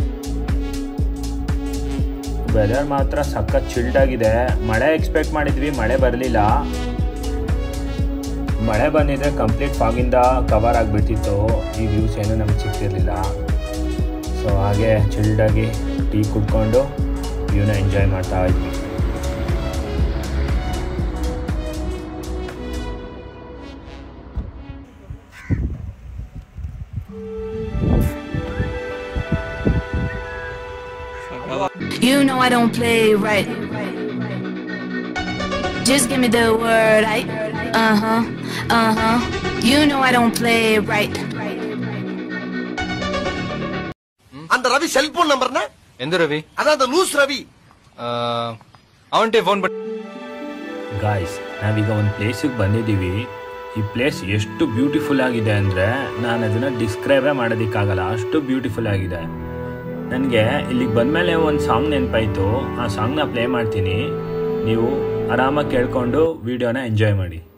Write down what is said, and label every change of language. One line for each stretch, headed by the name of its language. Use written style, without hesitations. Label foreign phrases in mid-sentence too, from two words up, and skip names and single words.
Kannada: ವೆದರ್ ಮಾತ್ರ ಸಖತ್ ಚಿಲ್ಡ್ ಆಗಿದೆ. ಮಳೆ ಎಕ್ಸ್ಪೆಕ್ಟ್ ಮಾಡಿದ್ವಿ, ಮಳೆ ಬರಲಿಲ್ಲ. ಮಳೆ ಬಂದಿದ್ರೆ ಕಂಪ್ಲೀಟ್ ಫಾಗಿಂದ ಕವರ್ ಆಗಿಬಿಡ್ತಿತ್ತು. ಈ ವ್ಯೂಸ್ ಏನೂ ನಮಗೆ ಸಿಗ್ತಿರ್ಲಿಲ್ಲ. ಸೊ ಹಾಗೆ ಚಿಲ್ಡಾಗಿ ಟೀ ಕುಡ್ಕೊಂಡು ವ್ಯೂನ ಎಂಜಾಯ್ ಮಾಡ್ತಾ ಇದ್ವಿ.
English: You know I don't play right. Just give me the word, You know I don't play right.
Tamil: அந்த ரவி
English: cellphone number
Tamil: எந்த ரவி? அதாவது லூஸ் ரவி.
Malayalam: അവന്റെ ഫോൺ
Kannada: ಗಾಯ್ಸ್, ನಾವೀಗ ಒಂದು ಪ್ಲೇಸಿಗೆ ಬಂದಿದ್ದೀವಿ. ಈ ಪ್ಲೇಸ್ ಎಷ್ಟು ಬ್ಯೂಟಿಫುಲ್ ಆಗಿದೆ ಅಂದರೆ ನಾನು ಅದನ್ನು ಡಿಸ್ಕ್ರೈಬೇ ಮಾಡೋದಕ್ಕಾಗಲ್ಲ, ಅಷ್ಟು ಬ್ಯೂಟಿಫುಲ್ ಆಗಿದೆ. ನನಗೆ ಇಲ್ಲಿಗೆ ಬಂದಮೇಲೆ ಒಂದು ಸಾಂಗ್ ನೆನಪಾಯಿತು. ಆ ಸಾಂಗ್ನ ಪ್ಲೇ ಮಾಡ್ತೀನಿ, ನೀವು ಆರಾಮಾಗಿ ಕೇಳಿಕೊಂಡು ವಿಡಿಯೋನ ಎಂಜಾಯ್ ಮಾಡಿ.